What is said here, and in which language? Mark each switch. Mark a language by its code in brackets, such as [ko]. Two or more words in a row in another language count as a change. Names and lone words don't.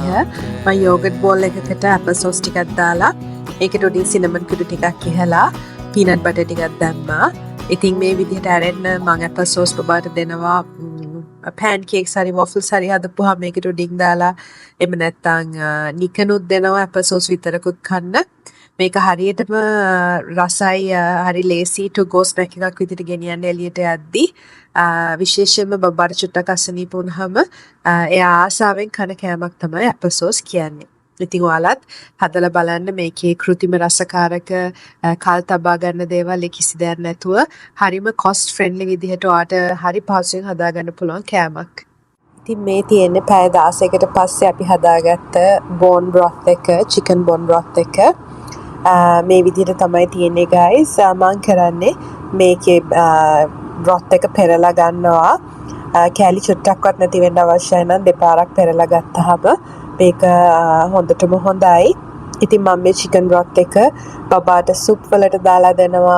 [si] මම [en] yogurt bowl [si] එකකට [en] apple sauce [si] ටිකක් දාලා ඒකට උඩින් cinnamon කුඩු ටිකක් ඉහලා [en] peanut butter [si] ටිකක් දැම්මා. ඉතින් මේ විදිහට අරගෙන මම [en] apple sauce [si] බබාට දෙනවා. pancakes හරි waffles හරි හදපුවා මේකට උඩින් දාලා එමෙ නැත්තම් නිකනුත් දෙනවා [en] apple sauce [si] විතරකුත් කන්න. මේක හරියටම රසයි හරි ලේසි [en] to go snack [si] එකක් විදිහට ගෙනියන්න එළියට යද්දි විශේෂයෙන්ම බබාට චුට්ටක් අසනීප වුණාම එයා ආසාවෙන් කන කෑමක් තමයි [en] apple sauce [si] කියන්නේ. ඉතින් ඔයාලත් හදලා බලන්න මේකේ කෘතිම රසකාරක කල් තබා ගන්න දේවල් කිසි දෙයක් නැතුව හරිම [en] cost friendly [si] විදිහට ඔයාට හරි පහසුවෙන් හදා ගන්න පුළුවන් කෑමක්. ඉතින් මේ තියෙන්නේ පැය 16කට පස්සේ අපි හදාගත්ත [en] bone broth [si] එක, [en] chicken bone broth [si] එක. මේ විදිහට තමයි තියෙන්නේ guys. මම කරන්නේ මේකේ බ්‍රොත් එක පෙරලා ගන්නවා. කෑලි චුට්ටක්වත් නැති වෙන්න අවශ්‍යයි නම් දෙපාරක් පෙරලා ගත්තාම මේක හොඳටම හොඳයි. ඉතින් මම මේ [en] chicken broth [si] එක බබාට සුප් වලට දාලා දෙනවා.